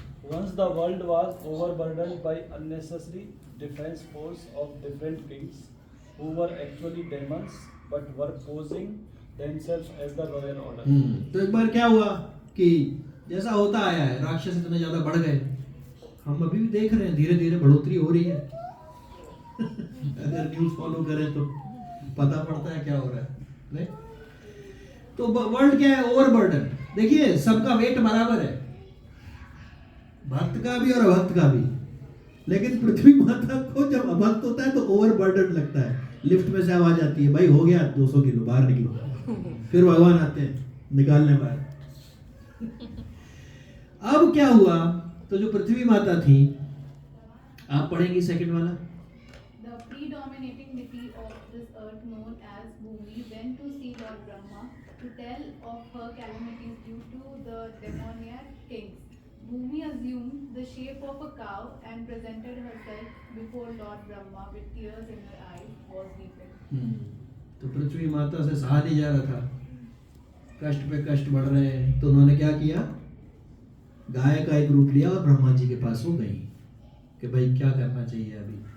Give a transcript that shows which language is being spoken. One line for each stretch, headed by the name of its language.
English: Once the world was overburdened by unnecessary defense force of different kings who were actually demons but were posing themselves as the royal order.
Hindi: तो एक बार क्या हुआ कि जैसा होता आया है, राक्षस इतने ज्यादा बढ़ गए, हम अभी भी देख रहे हैं धीरे धीरे बढ़ोतरी हो रही है। अगर न्यूज फॉलो करें तो पता पड़ता है क्या हो रहा है, नहीं? तो वर्ल्ड क्या है? ओवरबर्डन। देखिए सबका वेट बराबर है, भक्त का भी और अभक्त का भी, लेकिन पृथ्वी माता को जब अभक्त होता है तो ओवरबर्डन लगता है। लिफ्ट में से आवाज आती है, भाई हो गया 200 किलो, बाहर निकलो। फिर भगवान आते हैं निकालने बाहर। अब क्या हुआ? तो जो पृथ्वी माता थी, आप पढ़ेंगी सेकंड वाला।
English: The predominating deity of this earth, known as Bhumi, went to see Lord Brahma to tell of her calamities due to the demoniac kings. Bhumi assumed the shape of a cow and presented herself before Lord Brahma with tears in her eyes, was weeping.
Hindi: तो पृथ्वी माता से सहा नहीं जा रहा था, कष्ट पे कष्ट बढ़ रहे हैं, तो उन्होंने क्या किया? गाय का एक रूप लिया और ब्रह्मा जी के पास वो गई कि भाई क्या करना चाहिए अभी।